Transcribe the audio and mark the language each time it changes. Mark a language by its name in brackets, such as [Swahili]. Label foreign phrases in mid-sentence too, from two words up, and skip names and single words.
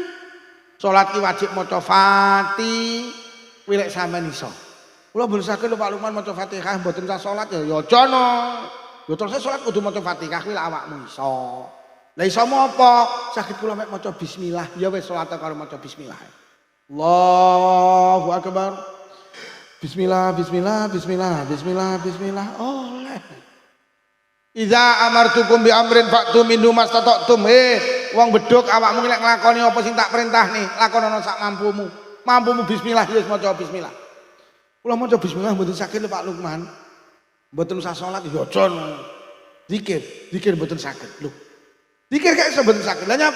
[Javanese] Salat ki wajib maca Fatihah, kuwi lek sampean iso. Kula mboten saged Pak Lukman maca Fatihah mboten sah salat ya aja no. Yo terus salat kudu maca Fatihah kuwi lek awakmu iso. Lah iso apa? Saged kula mek maca bismillah, ya wis salat karo maca bismillah. [Arabic] الله أكبر. بسم الله. [Javanese] Oleh. [Arabic] إذا أمرتكم بأمر فأتوا منه ما استطعتم. [Javanese] wong beduk awakmu lek nglakoni apa sing tak perintah nih, lakonono sak mampumu. Mampumu bismillah ya wis maca bismillah. Kula maca bismillah mboten saged lho Pak Lukman. Mboten usah salat ya aja. Zikir mboten saged. Lho. Zikir gak iso mboten saged. Lah nyapa?